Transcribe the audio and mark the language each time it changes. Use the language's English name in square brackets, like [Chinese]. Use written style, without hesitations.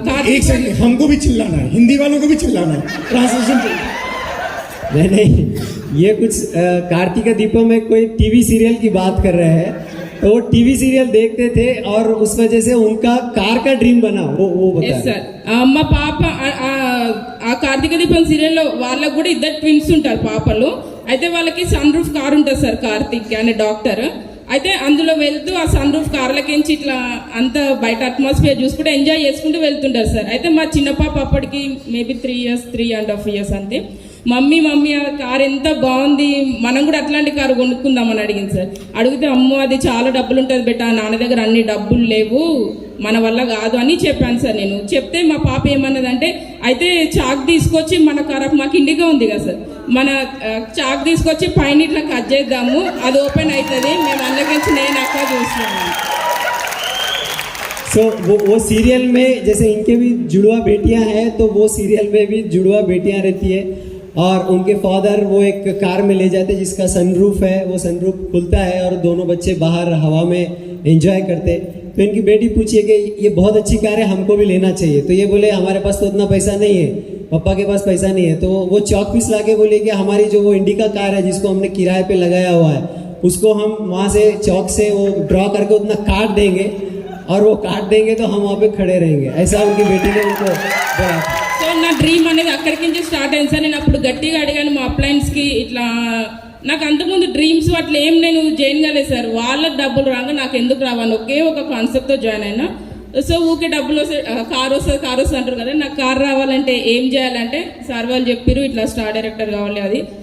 [Hindi] एक सेकंड, हमको भी चिल्लाना है, हिंदी वालों को भी चिल्लाना है, ट्रांसलेशन नहीं, ये कुछ कार्तिका दीपम में कोई टीवी सीरियल की बात कर रहे हैं. तो वो टीवी सीरियल देखते थे और उस वजह से उनका कार का ड्रीम बना, वो बता. [Telugu] ఎస్ సార్, మా పాప ఆ కార్తీక దీపం సీరియల్లో వాళ్ళకు కూడా 2 twins ఉంటారు పాపలు. అయితే వాళ్ళకి సన్ రూఫ్ కార్ ఉంటుంది సార్, కార్తీక్ అనే డాక్టర్. అయితే అందులో వెళ్తూ ఆ సన్ రూఫ్ కార్లకించి ఇట్లా అంత బయట అట్మాస్ఫియర్ చూసుకుంటూ ఎంజాయ్ చేసుకుంటూ వెళ్తుంటారు సార్. అయితే మా చిన్న పాప అప్పటికి మేబీ 3.5 years అంతే. మమ్మీ ఆ కార్ ఎంత బాగుంది, మనం కూడా అట్లాంటి కారు కొనుక్కుందామని అడిగింది సార్. అడిగితే అమ్మో అది చాలా డబ్బులు ఉంటుంది బెట్ట, నాన్న దగ్గర అన్ని డబ్బులు లేవు, మన వల్ల కాదు అని చెప్పాను సార్ నేను. చెప్తే మా పాప ఏమన్నదంటే, అయితే చాక్ తీసుకొచ్చి మన కార్, మాకు ఇండిగా ఉంది కదా సార్, మన చాక్ తీసుకొచ్చి పైన ఇట్లా కట్ చేద్దాము, అది ఓపెన్ అవుతుంది, మేము అందుకని నేను అక్క చూస్తున్నాను. [Hindi] सो वो सीरियल में जैसे इनके भी जुड़वा बेटियां हैं, तो वो सीरियल में भी जुड़वा बेटियां रहती है और उनके फादर वो एक कार में ले जाते जिसका सनरूफ है, वो सनरूफ खुलता है और दोनों बच्चे बाहर हवा में एंजॉय करते. तो इनकी बेटी पूछिए कि ये बहुत अच्छी कार है, हमको भी लेना चाहिए. तो ये बोले हमारे पास तो उतना पैसा नहीं है, पापा के पास पैसा नहीं है. तो वो चौक पीस ला के बोले कि हमारी जो वो इंडिका कार है जिसको हमने किराए पे लगाया हुआ है, उसको हम वहाँ से चौक से वो ड्रॉ करके उतना काट देंगे और वो काट देंगे तो हम वहाँ पे खड़े रहेंगे. ऐसा उनकी बेटी ने उनको बोला. [Telugu] సో నా డ్రీమ్ అనేది అక్కడికి నుంచి స్టార్ట్ అయింది సార్. నేను అప్పుడు గట్టిగా అడిగాను మా అప్లయన్స్కి, ఇట్లా నాకు అంతకుముందు డ్రీమ్స్ అట్లా ఏం నేను జాయిన్ కాలేదు సార్. వాళ్ళకి డబ్బులు రాగా నాకు ఎందుకు రావాలి, ఒకే ఒక కాన్సెప్ట్తో జాయిన్ అయినా. సో ఊకే డబ్బులు వస్తే కారు వస్తుంది అంటారు కదా, నాకు కారు రావాలంటే ఏం చేయాలంటే సార్ వాళ్ళు చెప్పారు ఇట్లా స్టార్ డైరెక్టర్ కావాలి అది.